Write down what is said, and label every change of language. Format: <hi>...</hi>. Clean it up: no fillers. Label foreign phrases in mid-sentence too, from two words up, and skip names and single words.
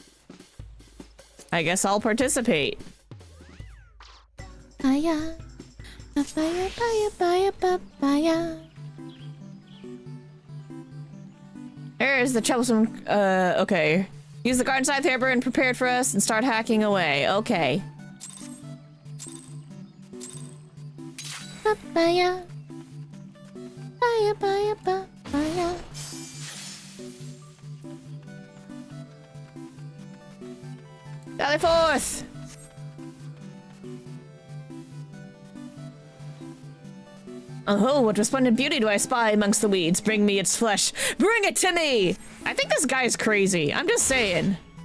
<en>I guess I'll participate. Papaya. Papaya, papaya, papaya, papaya. There's the troublesome, okay. Use the garden scythe hammer and prepared for us and start hacking away. Okay. Papaya. Papaya, papaya, papaya. Sally forth! Oh, what resplendent beauty do I spy amongst the weeds? Bring me its flesh. Bring it to me! I think this guy's crazy. I'm just saying.</en>